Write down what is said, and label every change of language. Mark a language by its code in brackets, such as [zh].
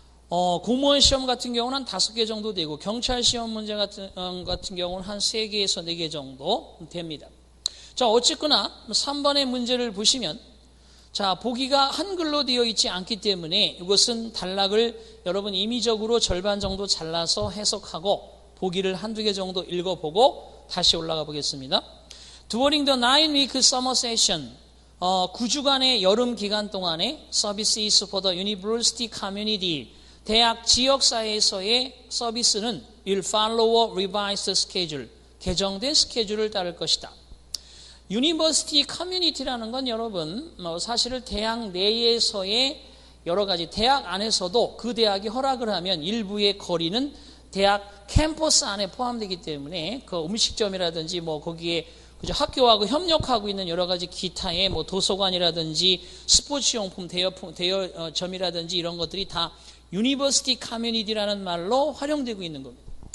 [ko] 공무원 시험 같은 경우는 한 5개 정도 되고 경찰 시험 문제 같은 경우는 한 3개에서 4개 정도 됩니다. 자, 어쨌거나 3번의 문제를 보시면 자, 보기가 한글로 되어 있지 않기 때문에 이것은 단락을 여러분 임의적으로 절반 정도 잘라서 해석하고 보기를 한두 개 정도 읽어보고 다시 올라가 보겠습니다. [en] During the 9-week summer session, [ko] 9주간의 여름 기간 동안에 [en] Services for the University Community, [ko] 대학 지역사회에서의 서비스는 [en] will follow a revised schedule, [ko] 개정된 스케줄을 따를 것이다. 유니버시티 커뮤니티라는 건 여러분 사실은 대학 내에서의 여러 가지 대학 안에서도 그 대학이 허락을 하면 일부의 거리는 대학 캠퍼스 안에 포함되기 때문에 그 음식점이라든지 뭐 거기에 그죠? 학교하고 협력하고 있는 여러 가지 기타의 뭐 도서관이라든지 스포츠용품 대여점이라든지 이런 것들이 다 유니버시티 커뮤니티라는 말로 활용되고 있는 겁니다.